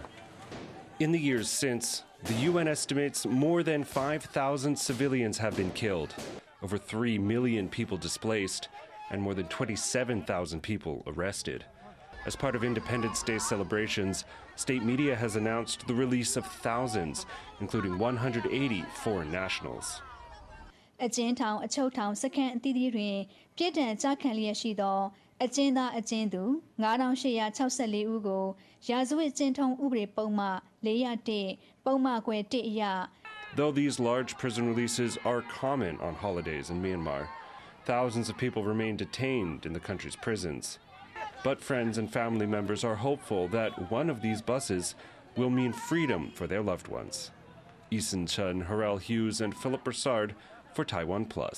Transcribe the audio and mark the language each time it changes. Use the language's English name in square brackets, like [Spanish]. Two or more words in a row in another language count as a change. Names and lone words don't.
[English] In the years since, the UN estimates more than 5,000 civilians have been killed, over 3 million people displaced, and more than 27,000 people arrested. As part of Independence Day celebrations, state media has announced the release of thousands, including 180 foreign nationals. [Burmese] အကျဉ်းထောင်အချုပ်ထောင်စခန်းအသီးသီးတွင်ပြစ်ဒဏ်ကျခံလျက်ရှိသောအကျဉ်းသားအကျဉ်းသူ9864ဦးကိုရာဇဝတ်ကျင့်ထုံးဥပဒေပုံမှန်401ပုံမှန်ခွဲ1အရ [English] Though these large prison releases are common on holidays in Myanmar, thousands of people remain detained in the country's prisons. But friends and family members are hopeful that one of these buses will mean freedom for their loved ones. Eason Chen, Harrell Hughes, and Philip Broussard for TaiwanPlus.